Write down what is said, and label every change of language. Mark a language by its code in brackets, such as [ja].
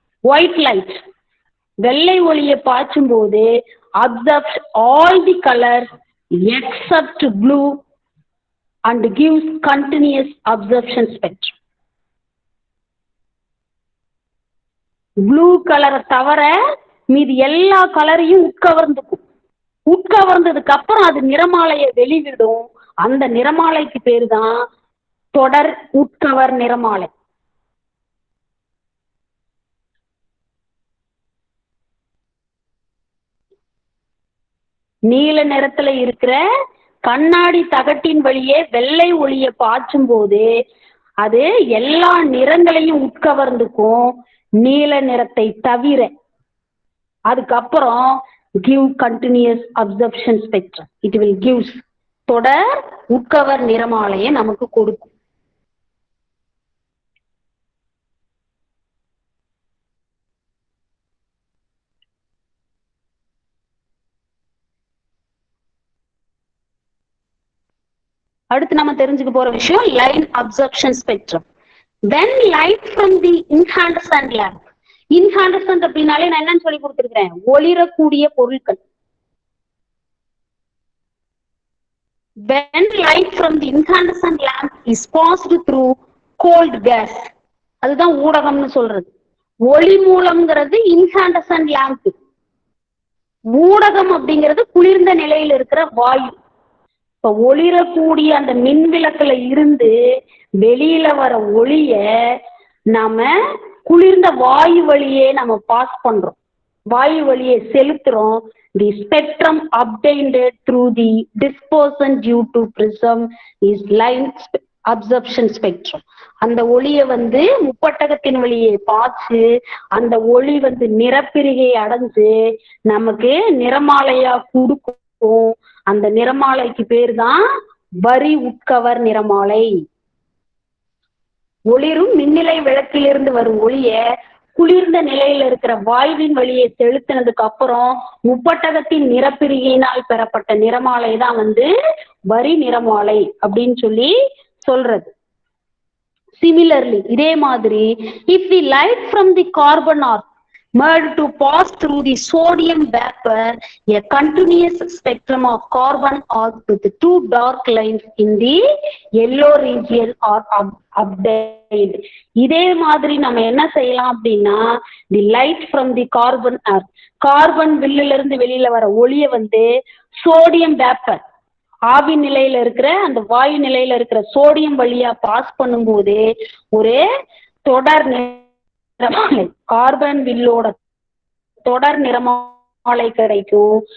[en] white light [ta] வெள்ளை ஒளியை பாய்ச்சும் போது [en] absorbs all the colors except blue and gives continuous absorption spectrum. [ta] Blue கலரை தவிர மீது எல்லா கலரையும் உட்கவர்ந்ததுக்கு அப்புறம் அது நிறமாலையை வெளிவிடும். அந்த நிறமாலைக்கு பேரு தான் தொடர் உட்கவர் நிறமாலை. நீல நிறத்துல இருக்கிற கண்ணாடி தகட்டின் வழியே வெள்ளை ஒளியை பாய்ச்சும் போது அது எல்லா நிறங்களையும் உட்கவர்ந்துக்கும், நீல நிறத்தை தவிர. அதுக்கப்புறம் [en] give continuous absorption spectrum. It will gives [ta] தொடர் உட்கவர் நிறமாலையை நமக்கு கொடுக்கும். அடுத்து நம்ம தெரிஞ்சுக்க போற விஷயம் line absorption spectrum. [en] When light from the incandescent lamp, [ta] incandescent அப்படின்னாலே நான் என்னன்னு சொல்லி கொடுத்திருக்கிறேன், ஒளிரக்கூடிய பொருட்கள். [en] When light from the incandescent lamp is passed through cold gas, [ta] அதுதான் ஊடகம்னு சொல்றது. ஒளி மூலம்ங்கிறது incandescent lamp, ஊடகம் அப்படிங்கிறது குளிர்ந்த நிலையில் இருக்கிற வாயு. இப்ப ஒளிரக்கூடிய அந்த மின் விளக்குல இருந்து வெளியில வர ஒளிய நாம குளிர்ந்த வாயு வழியே நம்ம பாஸ் பண்றோம், வாயு வழியே செலுத்துறோம். [en] The spectrum obtained through the dispersion due to prism is line absorption spectrum. [ta] அந்த ஒளிய முப்பட்டகத்தின் வழியே பாய்ச்சு அந்த ஒளி நிறப்பிரிகை அடைஞ்சு நமக்கு நிறமாலையா கொடுக்கும். அந்த நிறமாலைக்கு பேர் தான் வரி உட்கவர் நிறமாலை. ஒளிரும் மின்னிலை விளக்கிலிருந்து வரும் ஒளிய குளிர்ந்த நிலையில இருக்கிற வாயுவின் வழியை செலுத்தினதுக்கு அப்புறம் முப்பட்டகத்தின் நிறப்பிரிகையினால் பெறப்பட்ட நிறமாலை தான் வரி நிறமாலை அப்படின்னு சொல்லி சொல்றது. [en] Similarly, [ta] இதே மாதிரி [en] if the light from the carbon arc merged to pass through the sodium vapor, a continuous spectrum of carbon arc with two dark lines in the yellow region are obtained. [ta] இதே மாதிரி நம்ம என்ன செய்யலாம் அப்படின்னா, [en] the light from the carbon arc, [ta] carbon வில்லுல இருந்து வெளியில வர ஒளிய சோடியம் வேப்பர், ஆவி நிலையில இருக்கிற அந்த வாயு நிலையில இருக்கிற சோடியம் வழியா பாஸ் பண்ணும்போது ஒரு தொடர் நிறமாலை, கார்பன் வில்லோட தொடர் நிறமாலை கிடைக்கும்.